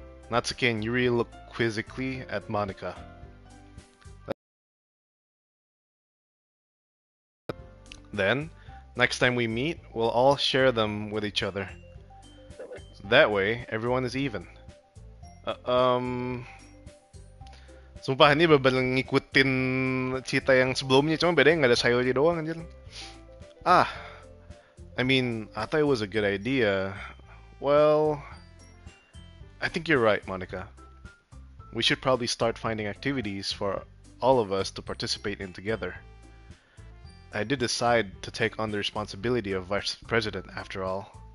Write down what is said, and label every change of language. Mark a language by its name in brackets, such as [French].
[English] Natsuki and Yuri look quizzically at Monica. Then, next time we meet, we'll all share them with each other. That way, everyone is even. [Indonesian] Uh, um, Sumpah ini bener ngikutin cerita yang sebelumnya, cuma bedanya nggak ada Sayori doang anjir. [English] Ah, I mean, I thought it was a good idea. Well, I think you're right, Monica. We should probably start finding activities for all of us to participate in together. I did decide to take on the responsibility of vice president after all.